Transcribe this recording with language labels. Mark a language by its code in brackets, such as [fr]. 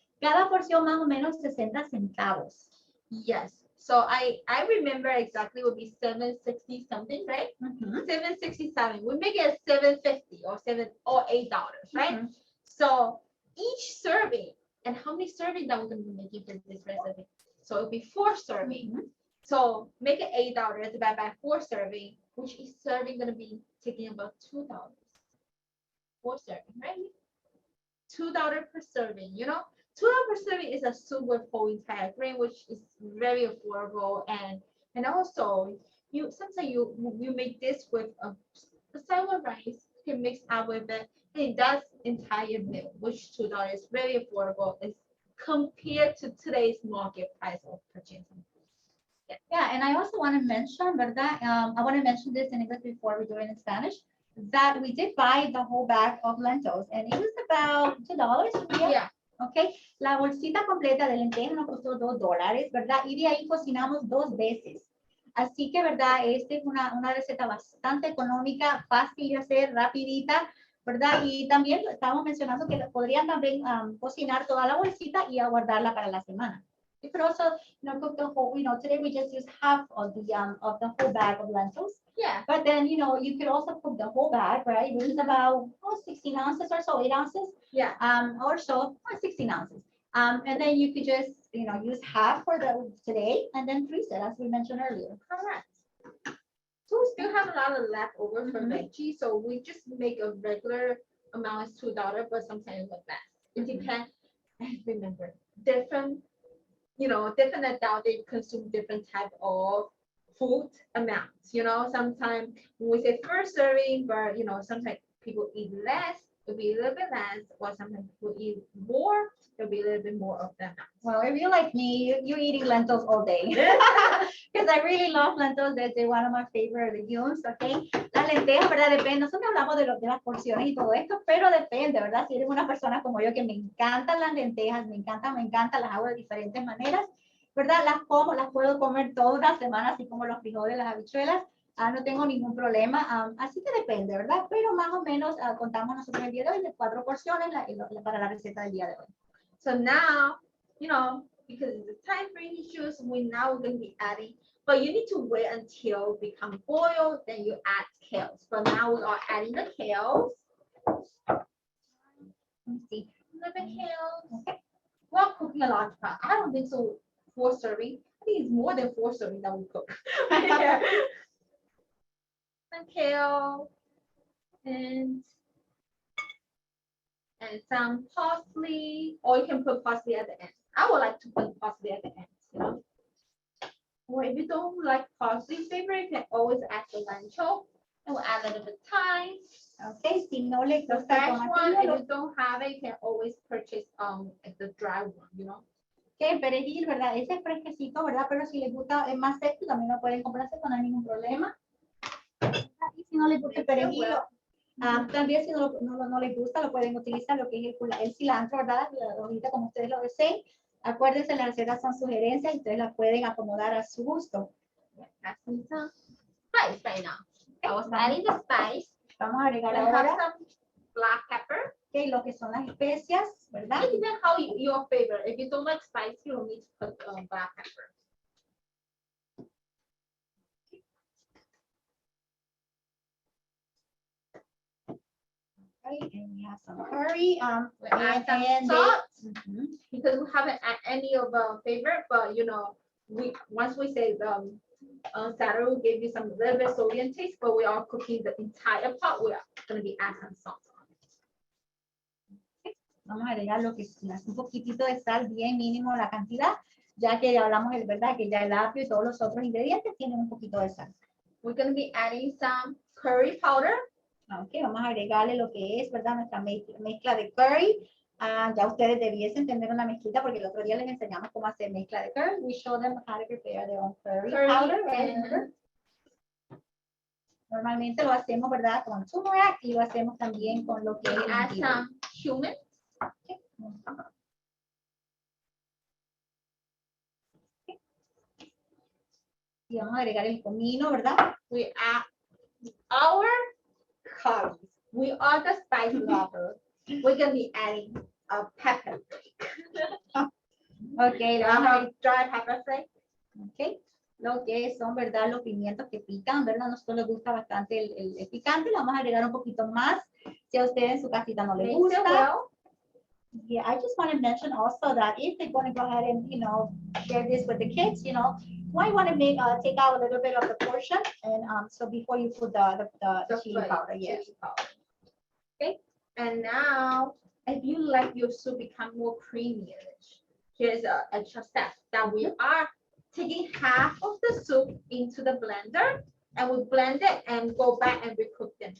[es] Cada porción más o menos 60 centavos. [en] Yes. So I remember exactly would be 760 something, right? 767. We make it $7.50 or $8, right? So each serving, and how many servings that we're gonna be making for this recipe? So it'll be 4 serving. So make it $8 divided by 4 serving, which is serving gonna be taking about $2. 4 serving, right? $2 per serving, $2 per serving is a soup with whole entire grain, which is very affordable, and also sometimes you make this with a sour rice, you can mix up with it, and it does entire meal, which $2 is very affordable. It's compared to today's market price of purchasing. Yeah, and I also want to mention, [es] ¿verdad? [en] I want to mention this in English before we do it in Spanish, that we did buy the whole bag of lentils, and it was about $2. Yeah. [es] Ok, la bolsita completa de lentejas nos costó $2, ¿verdad? Y de ahí cocinamos 2 veces. Así que, ¿verdad? Esta es una receta bastante económica, fácil de hacer, rapidita, ¿verdad? Y también estamos mencionando que podrían también cocinar toda la bolsita y aguardarla para la semana. [en] You could also, cook the whole, today we just use half of the whole bag of lentils. Yeah. But then, you could also cook the whole bag, right? Which is about 16 ounces or so, 8 ounces. Yeah. Or so, 16 ounces. And then you could just, use half for today and then freeze it, as we mentioned earlier. Correct. So we still have a lot of leftover for veggie, so we just make a regular amount is $2, but sometimes with less. It depends. And remember, different adult, they consume different type of food amounts. You know, sometimes when we say first serving, but you know, sometimes people eat less, it'll be a little bit less, or sometimes people eat more, it'll be a little bit more of the amount. Well, if you like me, you're eating lentils all day. Because I really love lentils. They're one of my favorite legumes, okay? [es] Las lentejas, ¿verdad? Depende. Nosotros hablamos de las porciones y todo esto, pero depende, ¿verdad? Si eres una persona como yo que me encantan las lentejas, me encantan, las hago de diferentes maneras, ¿verdad? Las como, las puedo comer toda una semana, así como los frijoles, las habichuelas. No tengo ningún problema, así que depende, ¿verdad? Pero más o menos contamos nosotros el día de hoy de 4 porciones para la receta del día de hoy. [en] So now, you know, because of the time frame issues, we're going to be adding, but you need to wait until it become boiled, then you add kales. But now we are adding the kales. Let's see. A little bit kales. Okay. We're cooking a large pot. I don't think so. 4 serving. I think it's more than 4 serving that we cook. And kale and some parsley, or you can put parsley at the end. I would like to put parsley at the end, you know. Or if you don't like parsley flavor, you can always add the lentil. And we'll add a little bit thyme. [es] Okay, si no le [en] The [es] gusta [en] fresh one, if [es] tomatillo, [en] you don't have it, you can always purchase the dry one, you know. [es] que el perejil, ¿verdad? Ese es fresquecito, ¿verdad? Pero si les gusta es más seco, también lo pueden comprarse, no hay ningún problema. Y si no les gusta el perejil, también si no les gusta, lo pueden utilizar lo que es el cilantro, ¿verdad? La hojita como ustedes lo deseen. Acuérdense, las recetas son sugerencias y ustedes las pueden acomodar a su gusto. [en] Adding some spice right now. I was adding the spice. [es] Vamos a agregar [en] I have [es] ahora [en] some black pepper. [es] okay, lo que son las especias, ¿verdad? [en] It depends how your favorite. If you don't like spice, you don't need to put black pepper. Okay, and we have some curry. We add some salt because we haven't added any of favorite, but you know, once we say Saturday will give you some little bit sodium taste, but we are cooking the entire pot. We are going to be adding some salt on it. [es] Vamos a agregar lo que es un poquitito de sal, bien mínimo la cantidad, ya que ya hablamos, ¿verdad? Que ya el apio y todos los otros ingredientes tienen un poquito de sal. [en] We're going to be adding some curry powder. [es] Ok, vamos a agregarle lo que es, ¿verdad? Nuestra mezcla de curry. Ya ustedes debiesen tener una mezclita porque el otro día les enseñamos cómo hacer mezcla de curry. [en] We show them how to prepare their own curry powder. Right? [es] Normalmente lo hacemos, ¿verdad? Con turmeric y lo hacemos también con lo que es [en] add [es] jengibre. [en] some cumin. Okay. [es] Y vamos a agregar el comino, ¿verdad? [en] We add our curries. We are the spice lovers. We're going to be adding a pepper flake. [es] Ok, vamos a [en] Dry pepper flake. [es] okay. Lo que son, ¿verdad? Los pimientos que pican, ¿verdad? A nosotros les gusta bastante el picante. Le vamos a agregar un poquito más. Si a ustedes en su casita no les gusta. [en] Well. Yeah, I just want to mention also that if they're going to go ahead and, you know, share this with the kids, you know, why want to make take out a little bit of the portion and so before you put the chili powder, yes. Chili powder. Okay, and now if you like your soup become more creamy, here's a extra step that we are taking half of the soup into the blender and we blend it and go back and recook them.